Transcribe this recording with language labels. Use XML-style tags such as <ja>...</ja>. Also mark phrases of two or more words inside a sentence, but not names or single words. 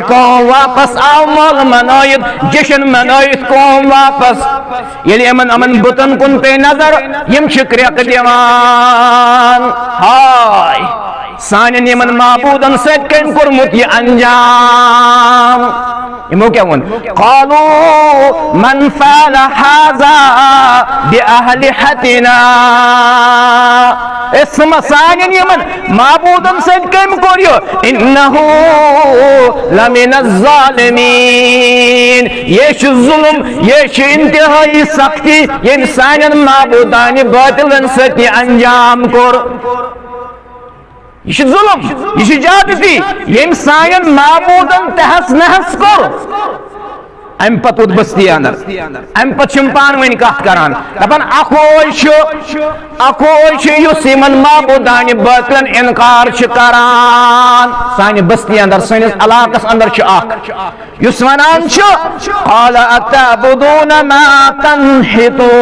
<ks>قوم واپس آو مٲلہٕ منٲیِتھ جشن منٲیِتھ قوم واپس ییٚلہِ یِمن بُتن کُن پیٚیہِ نظر یِم چھِ کرٛٮ۪کہٕ دِوان ہاے سانٮ۪ن یِمن معبوٗدن سۭتۍ کٔمۍ کوٚرمُت یہِ انجام یِمو کیٛاہ ووٚن</ks> <ar>قالوا من فعل هذا بأهلحتنا</ar> <ks>سانٮ۪ن یِمن معبوٗدن سۭتۍ کٔمۍ کوٚر یہِ</ks> <ar>انه لمن الظالمین</ar> <ks>یہ چھُ ظُلم یہ چھُ انتہٲیی سختی ییٚمۍ سانٮ۪ن معبوٗدانہِ باطلن سۭتۍ یہِ انجام کوٚر یہ چھُ ظُلم یہ چھُ زیادتی ییٚمۍ سانٮ۪ن معبوٗدن تہس نہس کوٚر امہِ پتہٕ ووت بستی اندر امہِ پتہٕ چھِ یِم پانہٕ ؤنۍ کتھ کران دپان اکھوے چھُ یُس یِمن معبوٗدانہِ باطلن انکار چھُ کران سانہِ بستی اندر سٲنِس علاقس اندر چھُ اکھ یُس ونان چھُ</ks> <ar>قال اتعبدون ما تنحتون</ar>